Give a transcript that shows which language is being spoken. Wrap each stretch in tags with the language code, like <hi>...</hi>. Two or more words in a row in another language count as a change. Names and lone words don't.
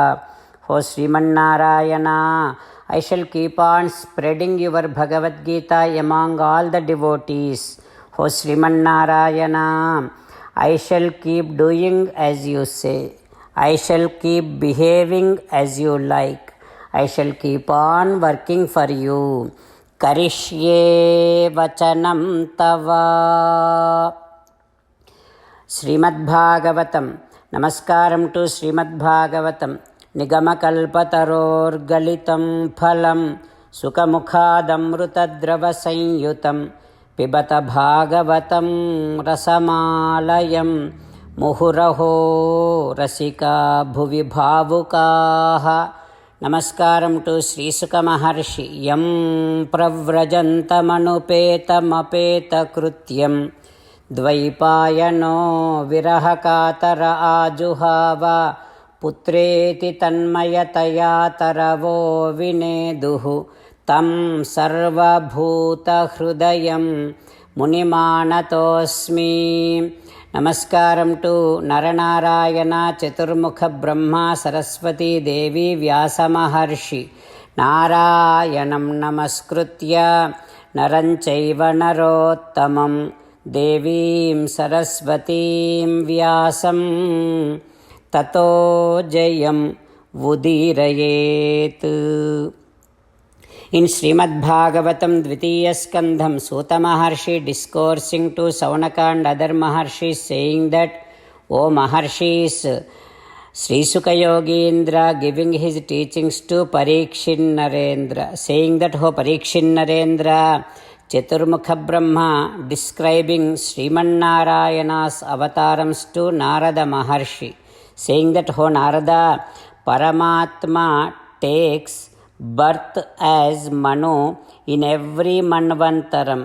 <en>Oh Srimannarayana, I shall keep on spreading your Bhagavad Gita among all the devotees. Oh Srimannarayana, I shall keep doing as you say. I shall keep behaving as you like. I shall keep on working for you.</en> <sa>करिष्ये वचनं तव.</sa> <en>Srimad Bhagavatam. Namaskaram to Srimad Bhagavatam.</en> <sa>निगमकल्पतरोर्गलितं फलं सुखमुखादमृतद्रवसंयुतं पिबत भागवतं रसमालयं मुहुरहो रसिका भुवि भावुकाः.</sa> <te>నమస్కారం టు శ్రీసుక మహర్షి.</te> <sa>యం ప్రవ్రజంతమనుపేతమపేతకృత్యం ద్వైపాయనో విరహకాతర ఆజుహావ పుత్రేతి తన్మయతయా తరవో వినేదుః తం సర్వభూతహృదయం మునిమానతోస్మి.</sa> <te>నమస్కారం టు నరనారాయణ చతుర్ముఖ బ్రహ్మ సరస్వతీ దేవి వ్యాసమహర్షి.</te> <sa>నారాయణం నమస్కృత్య నరం చైవ నరోత్తమం దేవీం సరస్వతీం వ్యాసం తతో జయం ఉదీరయేత్.</sa> <en>In Srimad Bhagavatam Dvitiya Skandham, Suta Maharshi discoursing to Saunaka and other Maharshis, saying that, O Maharshis, Sri Sukha Yogindra giving his teachings to Parikshit Narendra, saying that, O Parikshit Narendra, Chaturmukha Brahma describing Sriman Narayana's avatarams to Narada Maharshi, saying that, O Narada, Paramatma takes birth as Manu in every Manvantaram.</en>